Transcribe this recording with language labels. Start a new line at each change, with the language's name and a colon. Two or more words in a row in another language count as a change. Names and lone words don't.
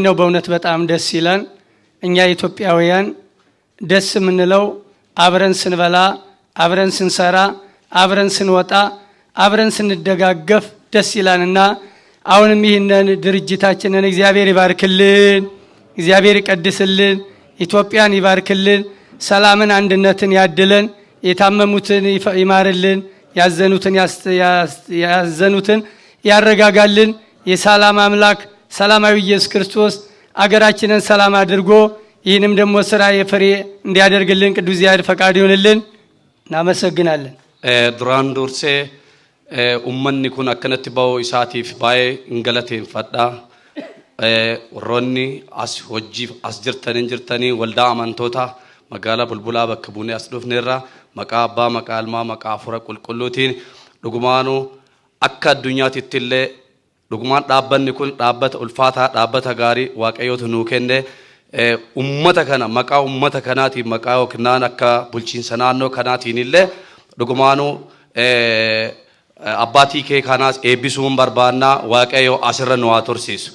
Amharic: ነው በእውነት በጣም ደስ ይላል። እኛ ኢትዮጵያውያን ደስ የምንለው አብረን ስንበላ፣ አብረን ስንሰራ፣ አብረን ስንወጣ፣ አብረን ስንደጋገፍ ደስ ይላልና አሁንም ይህንን ድርጅታችንን እግዚአብሔር ይባርክልን፣ እግዚአብሔር ይቀድስልን፣ ኢትዮጵያን ይባርክልን፣ ሰላምን አንድነትን ያድለን፣ የታመሙትን ይማርልን፣ ያዘኑትን ያረጋጋልን። የሰላም አምላክ ሰላማዊ ኢየሱስ ክርስቶስ አገራችንን ሰላም አድርጎ ይህንም ደግሞ ስራ የፍሬ እንዲያደርግልን ቅዱስ እግዚአብሔር ፈቃድ ይሁንልን። እናመሰግናለን።
Oromo: duraan dursee ummanni kun akkanatti ba'uu isaatiif baay'ee galateeffadha. Warroonni as hojiif as jirtanii waldaa amantoota magaalaa Bulbulaa bakka buunee as dhufneerra maqaa abbaa maqaa ilmaa maqaa hafuura qulqulluutiin dhugumaanuu akka addunyaatitti illee dhugumaan dhaabbanni kun dhaabbata ulfaataa dhaabbata gaarii waaqayyootu nuu kenne ummata kana maqaa ummata kanaatiin maqaa yookiin akka bulchiinsa naannoo kanaatiin illee dhugumaanuu abbaatii kee kanaas eebbisuun barbaannaa waaqayyoo asirra nu haa tursiisu.